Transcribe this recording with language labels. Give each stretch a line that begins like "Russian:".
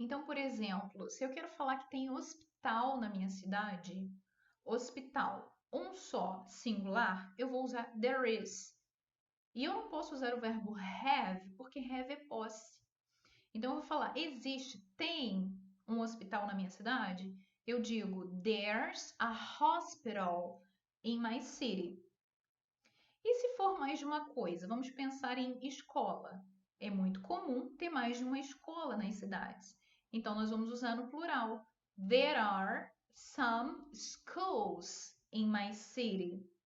Portuguese: Então, por exemplo, se eu quero falar que tem hospital na minha cidade, hospital, um só, singular, eu vou usar there is. E eu não posso usar o verbo have, porque have é posse. Então, eu vou falar, existe, tem um hospital na minha cidade? Eu digo,
English: there's a hospital in my city.
Portuguese: E se for mais de uma coisa? Vamos pensar em escola. É muito comum ter mais de uma escola nas cidades. Então, nós vamos usar no plural.
English: There are some schools in my city.